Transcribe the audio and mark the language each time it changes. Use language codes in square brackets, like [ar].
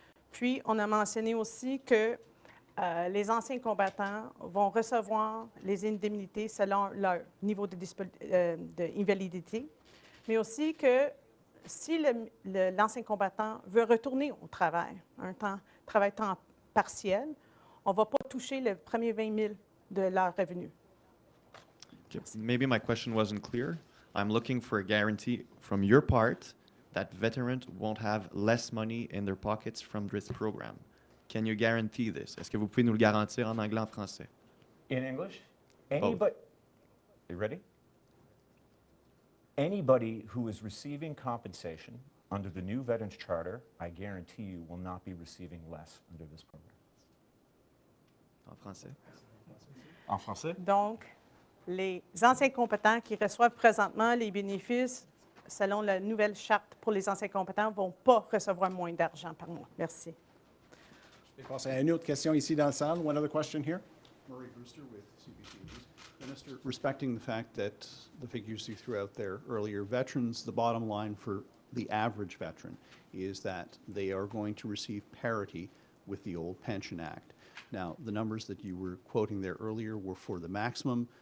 [fr] Puis, on a mentionné aussi que les anciens combattants vont recevoir les indemnités selon leur niveau d'invalidité, mais aussi que si l'ancien combattant veut retourner au travail, travail temps partiel, on ne va pas toucher le premier 20 000 de leur revenu. [en] Okay, maybe my question wasn't clear. I'm looking for a guarantee from your part that veterans won't have less money in their pockets from this program. Can you guarantee this? [fr] Est-ce que vous pouvez nous le garantir en anglais, en français? [en] In English, Both. anybody, you ready? Anybody who is receiving compensation under the new Veterans Charter, I guarantee you, will not be receiving less under this program. [fr] En français? En français? Donc, les anciens combattants qui reçoivent présentement les bénéfices selon la nouvelle charte pour les anciens combattants ne vont pas recevoir moins d'argent par mois. Merci. Je vais passer à une autre question ici dans la salle. [en] One other question here. Murray Brewster with CBC News. Minister, respecting the fact that the figures you threw out there earlier, veterans, the bottom line for the average veteran is that they are going to receive parity with the old Pension Act. Now, the numbers that you were quoting there earlier were for the maximum.